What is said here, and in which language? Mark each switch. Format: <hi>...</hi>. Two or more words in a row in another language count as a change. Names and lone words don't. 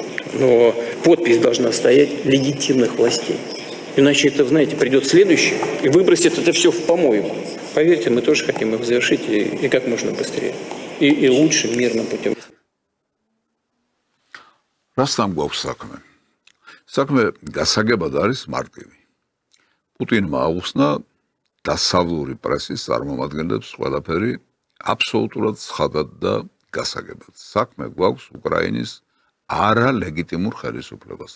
<ru>Но подпись должна стоять легитимных властей. Иначе это, знаете, придет следующий и выбросит это все в помойку. Поверьте, мы тоже хотим их завершить и как можно быстрее. И лучшим мирным путем.</ru> <ka>Растам გვაქვს საქმე. საქმე გასაგებად არის მარტივი. პუტინმა აუხსნა დასავლური პრესის წარმომადგენლებს ყველაფერი აბსოლუტურად ცხადად და გასაგებად. საქმე გვაქვს უკრაინის არალეგიტიმურ ხელისუფლებასთან.</ka>